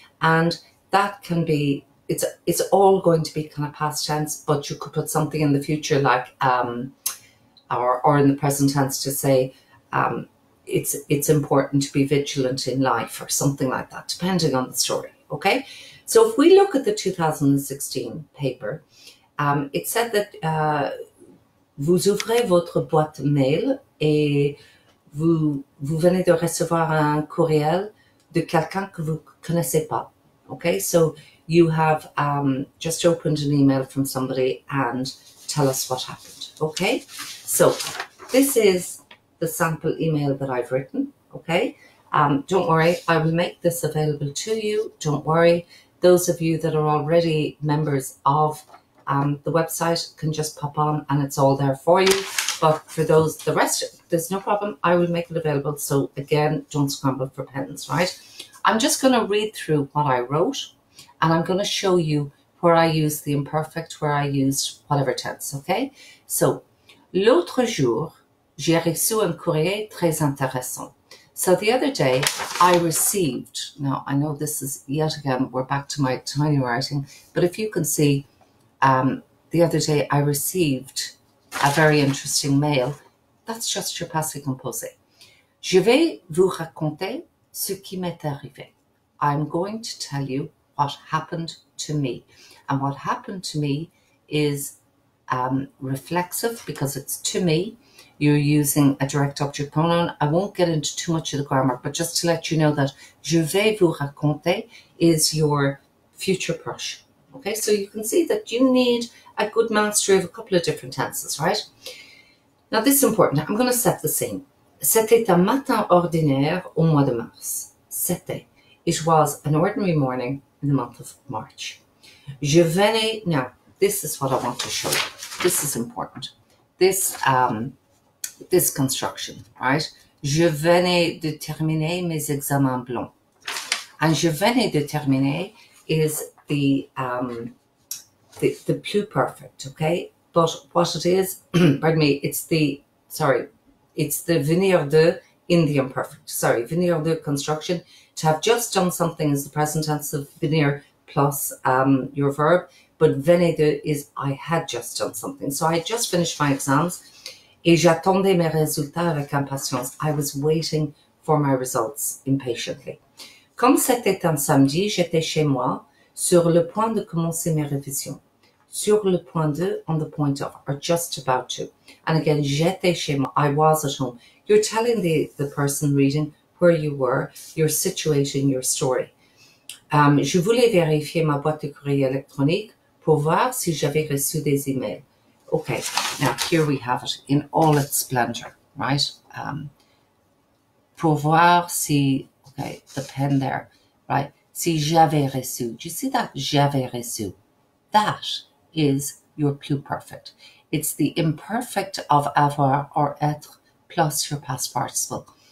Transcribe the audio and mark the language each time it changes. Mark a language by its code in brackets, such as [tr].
[en] And that can be, it's all going to be kind of past tense, but you could put something in the future like, or in the present tense to say, it's important to be vigilant in life or something like that, depending on the story, okay? So if we look at the 2016 paper, it said that [fr] vous ouvrez votre boîte mail et vous venez de recevoir un courriel de quelqu'un que vous connaissez pas. [en] Okay, so you have just opened an email from somebody and tell us what happened. Okay, so this is the sample email that I've written. Okay, don't worry, I will make this available to you. Don't worry, those of you that are already members of the website can just pop on and it's all there for you. But for those, the rest, there's no problem. I will make it available. So again, don't scramble for pens, right? I'm just going to read through what I wrote and I'm going to show you where I used the imperfect, where I used whatever tense, okay? [fr] So, l'autre jour, j'ai reçu un courrier très intéressant. [en] So the other day I received, now I know this is yet again, we're back to my tiny writing, but if you can see, the other day I received a very interesting mail. That's just your passé composé. [fr] Je vais vous raconter ce qui m'est arrivé. [en] I'm going to tell you what happened to me. And what happened to me is reflexive because it's to me. you're using a direct object pronoun. I won't get into too much of the grammar, but just to let you know that [fr] je vais vous raconter [en] is your future push. Okay, so you can see that you need a good mastery of a couple of different tenses, right? Now this is important. I'm going to set the scene. [fr] C'était un matin ordinaire au mois de mars. C'était. [en] It was an ordinary morning in the month of March. [fr] Je venais, [en] now this is what I want to show you. This is important. This construction, right? [fr] Je venais de terminer mes examens blancs. [en] And [fr] je venais de terminer [en] is the pluperfect, okay? But what it is, pardon me, it's the venir de in the imperfect. Sorry, venir de construction. To have just done something is the present tense of venir plus your verb, but venez de is I had just done something. So I just finished my exams [fr] et j'attendais mes résultats avec impatience. [en] I was waiting for my results impatiently. [fr] Comme c'était un samedi, j'étais chez moi sur le point de commencer mes révisions. Sur le point de, [en] on the point of, or just about to. And again, [fr] j'étais chez moi, [en] I was at home. You're telling the person reading where you were, you're situating your story. [fr] Je voulais vérifier ma boîte de courrier électronique pour voir si j'avais reçu des emails. [en] Okay, now here we have it in all its splendor, right? [fr] Pour voir si, [en] okay, the pen there, right? [fr] Si j'avais reçu. [en] Do you see that? [fr] J'avais reçu. [en] That is your pluperfect. It's the imperfect of avoir or être plus your past participle.